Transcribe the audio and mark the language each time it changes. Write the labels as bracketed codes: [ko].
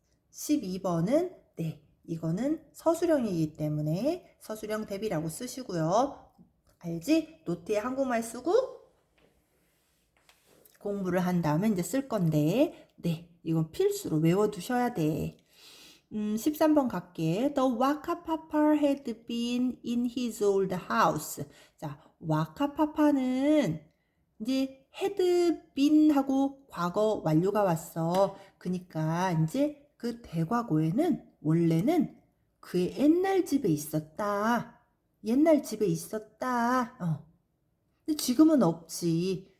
[ko] 12번은 네, 이거는 서술형이기 때문에 서술형 대비라고 쓰시고요. 알지? 노트에 한국말 쓰고 공부를 한 다음에 이제 쓸 건데 네, 이건 필수로 외워두셔야 돼. 13번 갈게. [en] The Waka Papa had been in his old house. [ko] 자, Waka Papa는 이제 had been 하고 과거 완료가 왔어. 그니까 이제 그 대과거에는 원래는 그의 옛날 집에 있었다. 옛날 집에 있었다. 근데 지금은 없지.